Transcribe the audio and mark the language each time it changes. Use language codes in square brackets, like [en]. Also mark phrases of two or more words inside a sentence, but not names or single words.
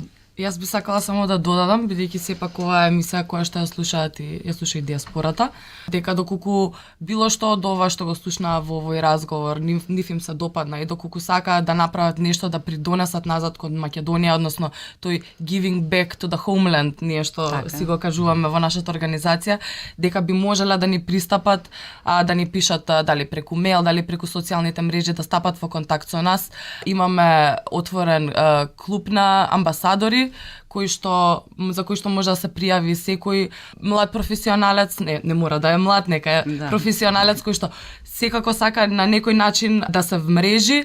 [mk] Јас би сакала само да додадам, бидејќи сепак оваа емисија која што ја слушаат и ја слуша и диаспората, дека доколку било што од ова што го слушнаа во овој разговор, нив им се допадна и доколку сакаат да направат нешто да придонесат назад кон Македонија, односно тој [en] giving back to the homeland, [mk] ние што си го кажуваме во нашата организација, дека би можела да ни пристапат, да ни пишат дали преку мејл, дали преку социјалните мрежи, да стапат во контакт со нас. Имаме отворен клуб на амбасадори за кој што може да се пријави секој млад професионалец, не мора да е млад, нека е професионалец кој што секако сака на некој начин да се вмрежи.